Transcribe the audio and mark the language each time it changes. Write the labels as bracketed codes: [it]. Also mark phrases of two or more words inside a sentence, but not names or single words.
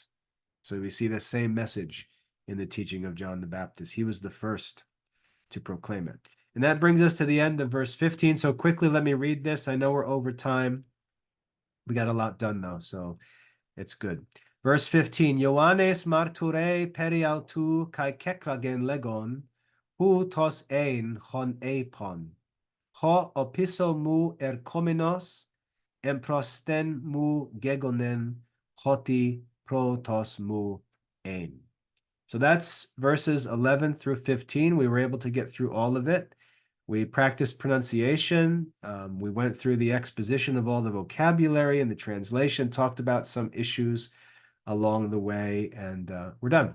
[en] So we see the same message in the teaching of John the Baptist. He was the first to proclaim it. And that brings us to the end of verse 15. So quickly, let me read this. I know we're over time. We got a lot done though, so it's good. Verse 15, [el] Ἰωάννης μαρτυρεῖ περὶ αὐτοῦ καὶ κέκραγεν λέγων οὗτος ἦν ὃν εἶπον. ὁ ὀπίσω μου ἐρχόμενος ἔμπροσθέν μου γέγονεν ὅτι πρῶτός μου ἦν. [en] So that's verses 11 through 15. We were able to get through all of it. We practiced pronunciation. We went through the exposition of all the vocabulary and the translation, talked about some issues along the way, and we're done.